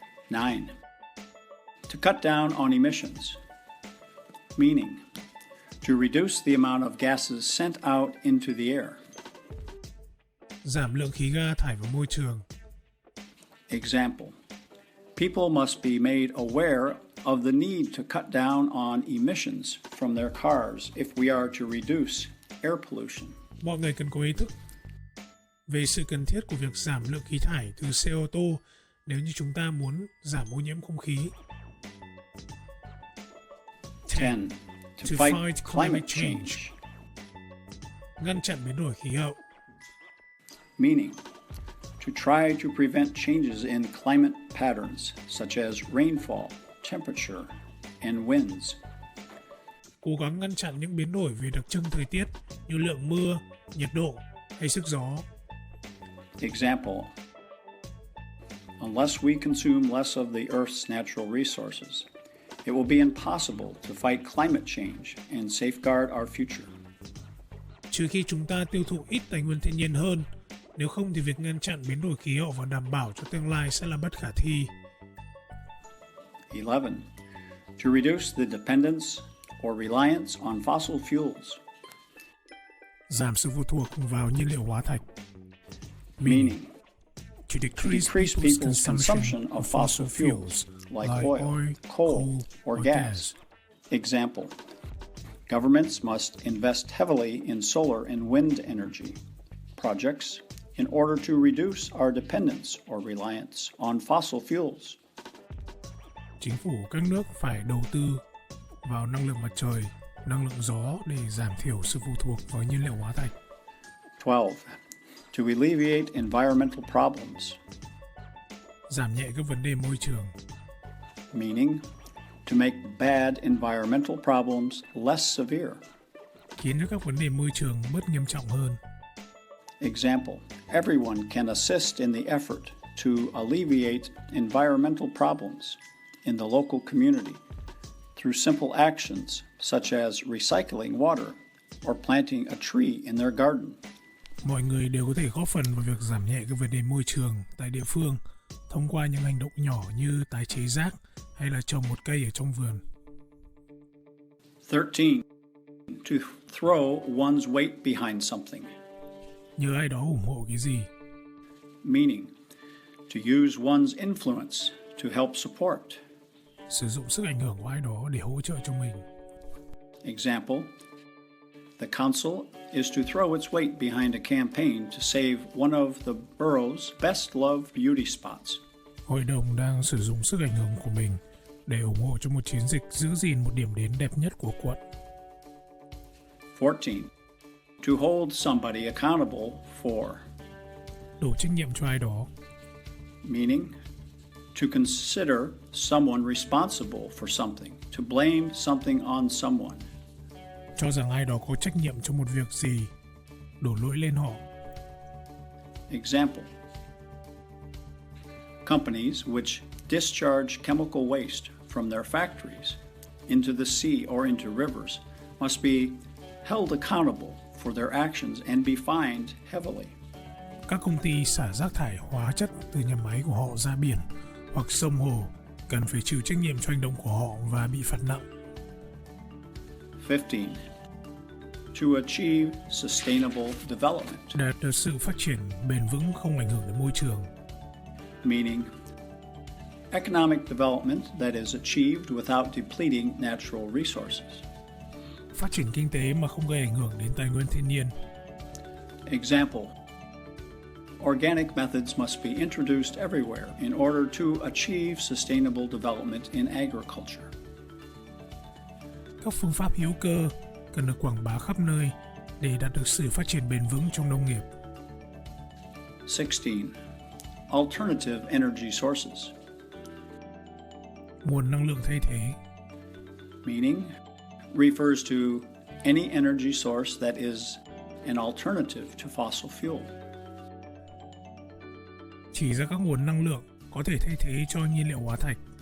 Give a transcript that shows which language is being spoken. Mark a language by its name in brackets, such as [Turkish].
[English] 9. To cut down on emissions, meaning to reduce the amount of gases sent out into the air. [Vietnamese] Giảm lượng khí ga thải vào môi trường. [English] Example, people must be made aware of the need to cut down on emissions from their cars if we are to reduce air pollution. [Vietnamese] Mọi người cần có ý thức về sự cần thiết của việc giảm lượng khí thải từ xe ô tô nếu như chúng ta muốn giảm ô nhiễm không khí. [English] 10. To fight climate change. [Vietnamese] Ngăn chặn biến đổi khí hậu. [English] Meaning, to try to prevent changes in climate patterns such as rainfall, temperature, and winds. [Vietnamese] Cố gắng ngăn chặn những biến đổi về đặc trưng thời tiết như lượng mưa, nhiệt độ hay sức gió. [English] Example, unless we consume less of the Earth's natural resources, it will be impossible to fight climate change and safeguard our future. [Vietnamese] Trừ khi chúng ta tiêu thụ ít tài nguyên thiên nhiên hơn, nếu không thì việc ngăn chặn biến đổi khí hậu và đảm bảo cho tương lai sẽ là bất khả thi. [English] 11. To reduce the dependence or reliance on fossil fuels. [Vietnamese] Giảm sự phụ thuộc vào nhiên liệu hóa thạch. [English] Meaning, to to decrease people's consumption of fossil fuels like oil, coal, or gas. Example, governments must invest heavily in solar and wind energy projects in order to reduce our dependence or reliance on fossil fuels. [Vietnamese] Chính phủ các nước phải đầu tư vào năng lượng mặt trời, năng lượng gió để giảm thiểu sự phụ thuộc vào nhiên liệu hóa thạch. [English] 12. To alleviate environmental problems. [Vietnamese] Giảm nhẹ các vấn đề môi trường. [English] Meaning, to make bad environmental problems less severe. [Vietnamese] Khiến cho các vấn đề môi trường bớt nghiêm trọng hơn. [English] Example, everyone can assist in the effort to alleviate environmental problems in the local community through simple actions such as recycling water or planting a tree in their garden. [Vietnamese] Mọi người đều có thể góp phần vào việc giảm nhẹ các vấn đề môi trường tại địa phương thông qua những hành động nhỏ như tái chế rác hay là trồng một cây ở trong vườn. [English] 13. To throw one's weight behind something. [Vietnamese] Nhờ ai đó ủng hộ cái gì. [English] Meaning, to use one's influence to help support. [Vietnamese] Sử dụng sức ảnh hưởng của ai đó để hỗ trợ cho mình. [English] Example, the council is to throw its weight behind a campaign to save one of the borough's best loved beauty spots. [Vietnamese] Hội đồng đang sử dụng sức ảnh hưởng của mình để ủng hộ cho một chiến dịch giữ gìn một điểm đến đẹp nhất của quận. [English] 14. To hold somebody accountable for. [Vietnamese] Đổ trách nhiệm cho ai đó. [English] Meaning, to consider someone responsible for something, to blame something on someone. [Vietnamese] Cho rằng ai đó có trách nhiệm cho một việc gì, đổ lỗi lên họ. [English] Example, companies which discharge chemical waste from their factories into the sea or into rivers must be held accountable for their actions and be fined heavily. [Vietnamese] Các công ty xả rác thải hóa chất từ nhà máy của họ ra biển hoặc sông hồ cần phải chịu trách nhiệm cho hành động của họ và bị phạt nặng. [English] 15. To achieve sustainable development. [Vietnamese] Đạt được sự phát triển bền vững không ảnh hưởng đến môi trường. [English] Meaning, economic development that is achieved without depleting natural resources. [Vietnamese] Phát triển kinh tế mà không gây ảnh hưởng đến tài nguyên thiên nhiên. [English] Example, organic methods must be introduced everywhere in order to achieve sustainable development in agriculture. [Vietnamese] Các phương pháp hữu cơ cần được quảng bá khắp nơi để đạt được sự phát triển bền vững trong nông nghiệp. [English] 16. Alternative energy sources, [Vietnamese] Nguồn năng lượng thay thế, [English] meaning refers to any energy source that is an alternative to fossil fuel. [Vietnamese] chỉ ra các nguồn năng lượng có thể thay thế cho nhiên liệu hóa thạch.